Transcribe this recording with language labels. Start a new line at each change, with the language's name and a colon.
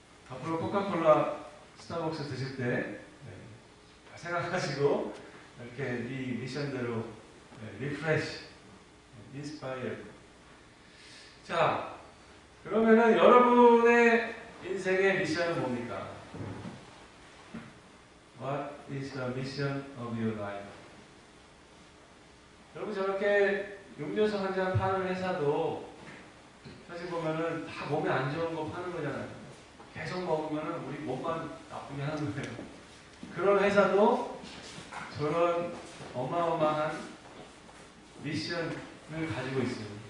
Korean: 앞으로 코카콜라, 스타벅스 드실 때 생각하시고 이렇게 이 미션대로 리프레시, 인스파이어. 자, 그러면은 여러분의 인생의 미션은 뭡니까?
English: What is the mission of your life?
Korean: 여러분 저렇게 음료수 한 잔 파는 회사도 사실 보면은 다 몸에 안 좋은 거 파는 거잖아요. 계속 먹으면은 우리 몸만 나쁘게 하는 거예요. 그런 회사도 저런 어마어마한 미션을 가지고 있어요.